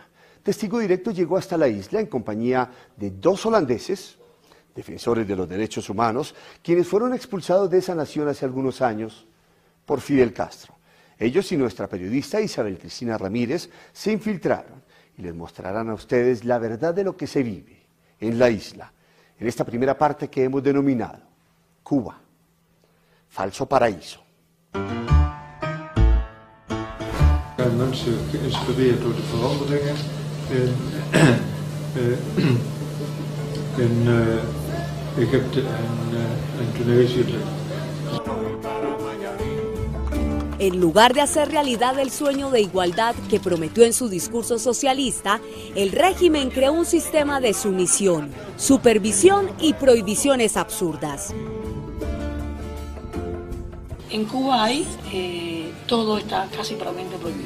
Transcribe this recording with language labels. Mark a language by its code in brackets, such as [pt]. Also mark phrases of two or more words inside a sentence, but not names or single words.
[es] Testigo Directo llegó hasta la isla en compañía de 2 holandeses, defensores de los derechos humanos, quienes fueron expulsados de esa nación hace algunos años por Fidel Castro. Ellos y nuestra periodista Isabel Cristina Ramírez se infiltraron y les mostrarán a ustedes la verdad de lo que se vive en la isla, en esta primera parte que hemos denominado Cuba, falso paraíso. [nl] Zijn mensen geïnspireerd door de veranderingen in Egypte en Tunesië. [es] En lugar de hacer realidad el sueño de igualdad que prometió en su discurso socialista, el régimen creó un sistema de sumisión, supervisión y prohibiciones absurdas. En Cuba hay, todo está casi prácticamente prohibido.